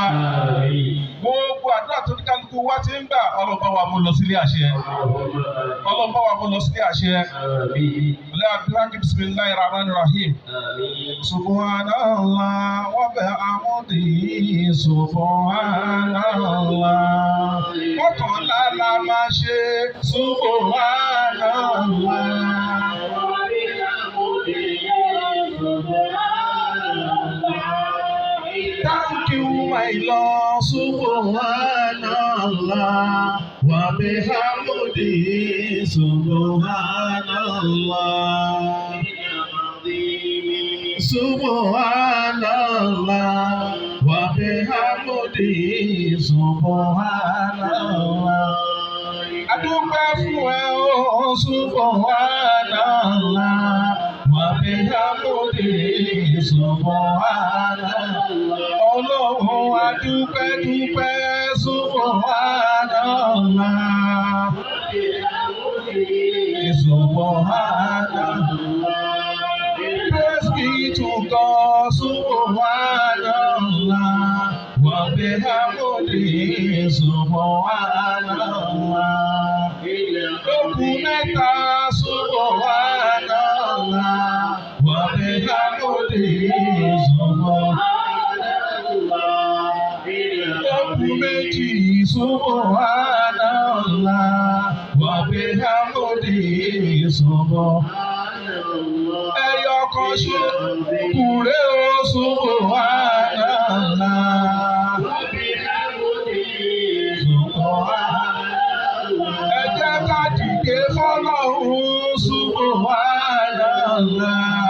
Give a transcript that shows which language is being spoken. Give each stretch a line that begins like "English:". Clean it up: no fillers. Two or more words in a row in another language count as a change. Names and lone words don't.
Yoruba: Gbogbo àdúrà tó ní kálukú wa ti ń gbà Ọlọ́run bá wa mú lọ sílé àṣẹ. Ọlọ́run bá wa mú lọ sílé àṣẹ. Ọlọ́run àdúrà kí
Arabic: بسم الله الرحمن الرحيم. سبحان الله وبحمده سبحان الله.
Yoruba: Mọ́kànlá la máa ṣe subhanallah.
English: Thank you, my Lord,
Arabic: سبحان الله وبحمده سبحان الله سبحان الله وبحمده سبحان الله.
Yoruba: Adúpẹ́ fún ẹ o,
Arabic: subhanallah, وبحمده سبحان
Yoruba: Ọlọ́run adúpẹ́
Arabic: subhanallah. Subhanallah.
English: Praise be to God,
Arabic: subhanallah. وبحمده سبحان الله.
Yoruba: Okùn mẹ́ta subhanallah.
Arabic: وبحمده سبحان الله.
Yoruba: Okùn méjì subhanallah.
Arabic: وبحمده سبحان الله.
Yoruba: Ẹyọ kan ṣo kùrẹ́ o subhanallah. Ẹ jẹ́ ká dìde fọ́lọ́run subhanallah.